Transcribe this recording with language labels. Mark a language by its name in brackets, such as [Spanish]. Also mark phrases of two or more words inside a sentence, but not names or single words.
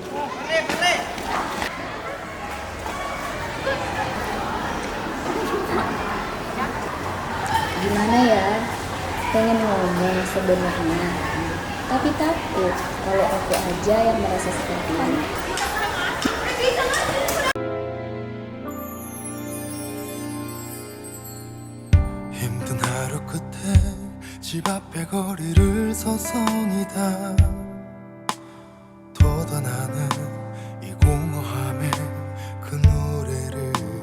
[Indonesian] Gimana ya? Pengen ngomong sebenarnya, tapi takut kalau aku aja yang merasa seperti ini. [Korean] 힘든 하루 끝에 집 앞에 거리를 서성이다 돋아나는 이 공허함에 그 노래를